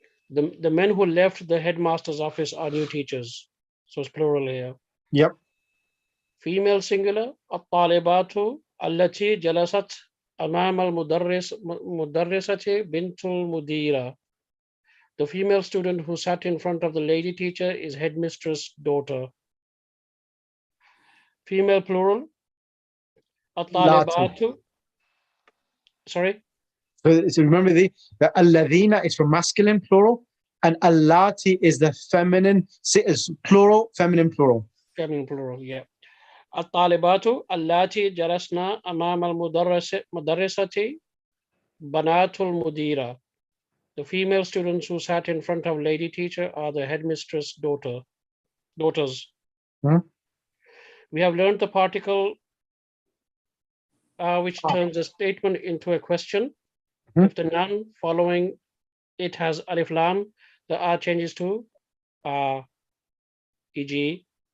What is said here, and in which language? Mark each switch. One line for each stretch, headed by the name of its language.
English: The men who left the headmaster's office are new teachers. So it's plural here. Yep. Female singular,
Arabic: الطالبات التي جلست أمام المدرسة بنت المديرة.
English: The female student who sat in front of the lady teacher is headmistress' daughter. Female plural, الطالبات. Sorry? So remember the alladhina is for masculine plural, and allati is the feminine, is plural, feminine plural. Feminine plural, yeah.
Arabic: الطالبات اللاتي جلسنا أمام المدرسة بنات المديرة.
English: The female students who sat in front of lady teacher are the headmistress' daughters. We have learned the particle which turns a statement into a question. If the noun following it has alif lam, the R changes to e.g.